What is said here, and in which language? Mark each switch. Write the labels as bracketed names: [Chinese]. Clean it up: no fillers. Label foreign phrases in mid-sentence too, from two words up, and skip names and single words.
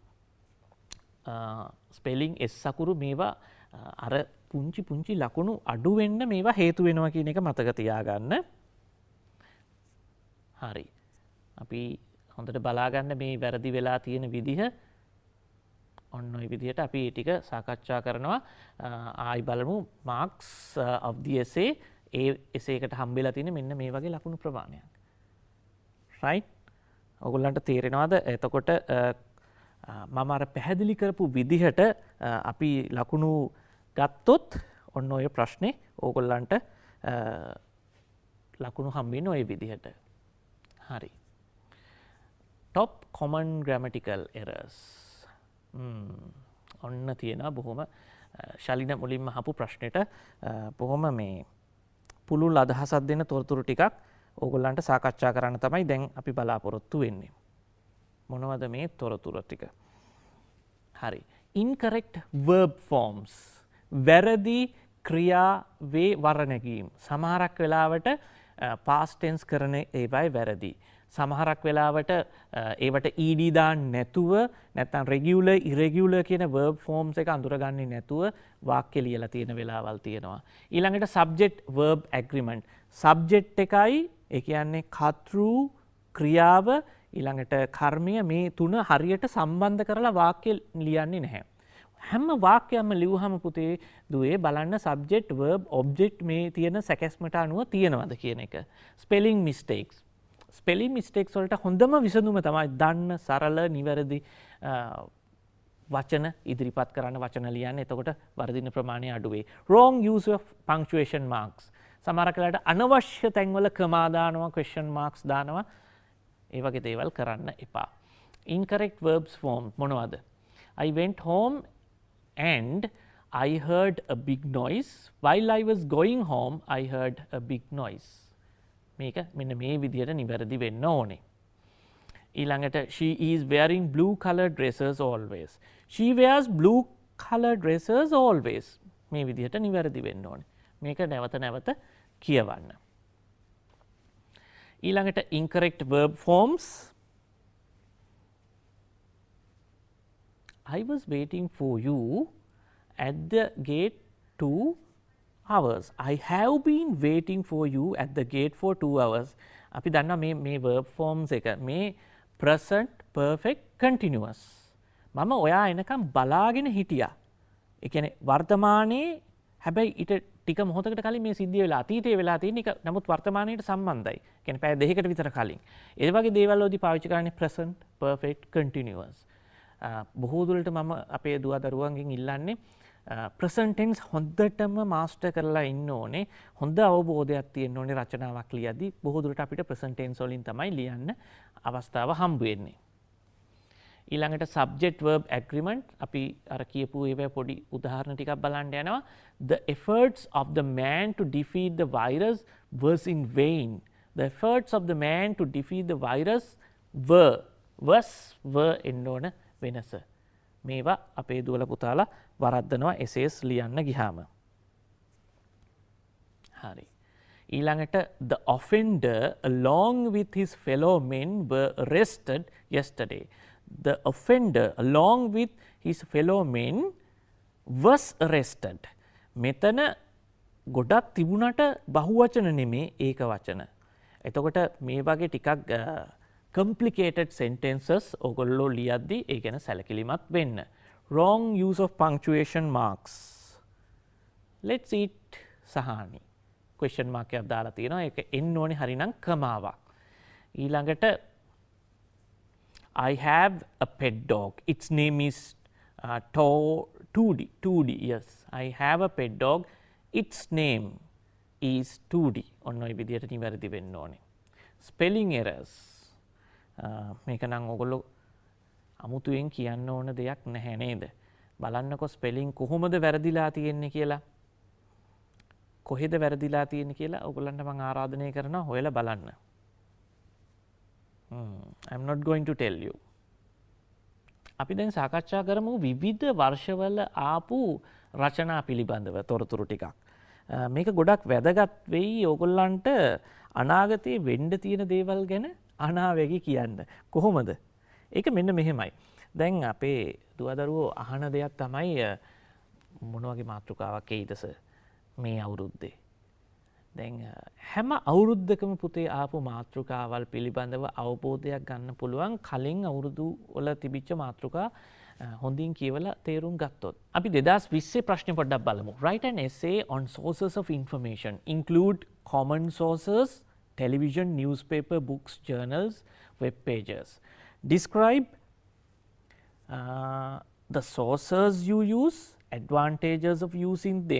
[Sinhala] ස්පෙලිං S අකුරු මේවා අර පුංචි ලකුණු අඩු වෙන්න මේවා හේතු වෙනවා කියන එක මතක තියාගන්න. හරි. අපි හොඳට බලාගන්න මේ වැරදි වෙලා තියෙන විදිහ. ඔන්න ඔය විදිහට අපි ඒ ටික සාකච්ඡා කරනවා. ආයි බලමු [English] marks of the essay. [Sinhala] ඒ essay එකට හම්බෙලා තියෙන මෙන්න මේ වගේ ලකුණු ප්‍රමාණයක්. right? ඔයගොල්ලන්ට තේරෙනවද? එතකොට මම අර පැහැදිලි කරපු විදිහට අපි ලකුණු ගත්තොත් ඔන්න ඔය ප්‍රශ්නේ ඕගොල්ලන්ට ලකුණු හම්බෙන්නේ ඔය විදිහට. හරි. [English] top common grammatical errors. [Sinhala] ඔන්න තියෙනවා බොහොම ශලින මුලින්ම අහපු ප්‍රශ්නෙට බොහොම මේ පුළුල් අදහසක් දෙන තොරතුරු ටිකක් ඕගොල්ලන්ට සාකච්ඡා කරන්න තමයි දැන් අපි බලාපොරොත්තු වෙන්නේ. මොනවද මේ තොරතුරු ටික? හරි. [English] incorrect verb forms. [Sinhala] වැරදි ක්‍රියාවේ වර්ණගීම්. සමහරක් වෙලාවට [English] past tense [Sinhala] කරන ඒවායි වැරදි. සමහරක් වෙලාවට ඒවට ed දාන්න නැතුව නැත්නම් [English] regular irregular [Sinhala] කියන [English] verb forms [Sinhala] එක අඳුරගන්නේ නැතුව වාක්‍ය ලියලා තියෙන වෙලාවල් තියෙනවා. ඊළඟට [English] subject verb agreement. [Sinhala] subject එකයි ඒ කියන්නේ කර්තෘ ක්‍රියාව ඊළඟට කර්මය මේ තුන හරියට සම්බන්ධ කරලා වාක්‍ය ලියන්නේ නැහැ. හැම වාක්‍යයක්ම ලියුවහම පුතේ දුවේ බලන්න [English] subject verb object [Sinhala] මේ තියෙන සැකැස්මට අනුව තියෙනවද කියන එක. [English] spelling mistakes. spelling mistakes [Sinhala] වලට හොඳම විසඳුම තමයි දන්න සරල නිවැරදි වචන ඉදිරිපත් කරන්න වචන ලියන්න. එතකොට වර්ධින ප්‍රමාණය අඩු වෙයි. [English] wrong use of punctuation marks. [Sinhala] සමහර වෙලාවට අනවශ්‍ය තැන්වල කමා දානවා, [English] question marks [Sinhala] දානවා. ඒ වගේ දේවල් කරන්න එපා. [English] incorrect verbs form මොනවද? I went home and I heard a big noise. While I was going home, I heard a big noise. [Sinhala] මේක මෙන්න මේ විදිහට නිවැරදි වෙන්න ඕනේ. [English] ඊළඟට she is wearing blue colored dresses always. She wears blue colored dresses always. [Sinhala] මේ විදිහට නිවැරදි වෙන්න ඕනේ. මේක නැවත නැවත කියවන්න. [English] ඊළඟට incorrect verb forms. I was waiting for you at the gate 2 hours. I have been waiting for you at the gate for 2 hours. [Sinhala] අපි දන්නවා මේ [English] verb forms [Sinhala] එක මේ [English] present perfect continuous. [Sinhala] මම ඔයා එනකම් බලාගෙන හිටියා. ඒ කියන්නේ වර්තමානයේ හැබැයි ඊට ටික මොහොතකට කලින් මේ සිද්ධිය වෙලා අතීතයේ වෙලා තියෙන එක නමුත් වර්තමානයට සම්බන්ධයි. කියන්නේ පැය දෙකකට විතර කලින්. ඒ වගේ දේවල් වලදී පාවිච්චි කරන්නේ [English] present perfect continuous. [Sinhala] බොහෝ දුරට මම අපේ දුව දරුවන්ගෙන් ඉල්ලන්නේ [English] present tense [Sinhala] හොඳටම මාස්ටර් කරලා ඉන්න ඕනේ. හොඳ අවබෝධයක් තියෙන්න ඕනේ රචනාවක් ලියද්දී. බොහෝ දුරට අපිට [English] present tense [Sinhala] වලින් තමයි ලියන්න අවස්ථාව හම්බ වෙන්නේ. ඊළඟට [English] subject verb agreement [Sinhala] අපි අර කියපු ඒවා පොඩි උදාහරණ ටිකක් බලන්න යනවා. [English] The efforts of the man to defeat the virus was in vain. The efforts of the man to defeat the virus were [Sinhala] එන්න ඕන වෙනස. මේවා අපේ දුවල පුතාලා වරද්දනවා essays ලියන්න ගියාම. හරි. [English] ඊළඟට the offender along with his fellow men were arrested yesterday. The offender along with his fellow men was arrested. [Sinhala] මෙතන ගොඩක් තිබුණට බහුවචන නෙමේ ඒක වචන. එතකොට මේ වගේ ටිකක් [English] complicated sentences [Sinhala] ඔගොල්ලෝ ලියද්දි ඒ ගැන සැලකිලිමත් වෙන්න. [English] Wrong use of punctuation marks. Let's eat සහානි. question mark [Sinhala] එකක් දාලා තියෙනවා. ඒක එන්න ඕනේ හරිනම් කමාවක්. [English] ඊළඟට I have a pet dog. Its name is Toody. Toody, yes. I have a pet dog. Its name is Toody. [Sinhala] ඔන්න ඔය විදිහට නිවැරදි වෙන්න ඕනේ. [English] Spelling errors. [Sinhala] මේක නම් ඔයගොල්ලෝ අමුතුවෙන් කියන්න ඕන දෙයක් නැහැ නේද? බලන්නකො ස්පෙලිං කොහොමද වැරදිලා තියෙන්නේ කියලා. කොහෙද වැරදිලා තියෙන්නේ කියලා ඔයගොල්ලන්ට මම ආරාධනය කරනවා හොයලා බලන්න. [English] I'm not going to tell you. [Sinhala] අපි දැන් සාකච්ඡා කරමු විවිධ වර්ෂවල ආපු රචනා පිළිබඳව තොරතුරු ටිකක්. මේක ගොඩක් වැදගත් වෙයි ඕගොල්ලන්ට අනාගතයේ වෙන්න තියෙන දේවල් ගැන අනාවැකි කියන්න. කොහොමද? ඒක මෙන්න මෙහෙමයි. දැන් අපේ දුවදරුවෝ අහන දෙයක් තමයි මොන වගේ මාතෘකාවක් එයිද සර් මේ අවුරුද්දේ. දැන් හැම අවුරුද්දකම පුතේ ආපු මාතෘකාවල් පිළිබඳව අවබෝධයක් ගන්න පුළුවන් කලින් අවුරුදු වල තිබිච්ච මාතෘකා හොඳින් කියවලා තේරුම් ගත්තොත්. අපි 2020 ප්‍රශ්නේ පොඩ්ඩක් බලමු. [English] Write an essay on sources of information. Include common sources, television, newspaper, books, journals, web pages. Describe the sources you use, advantages of using them.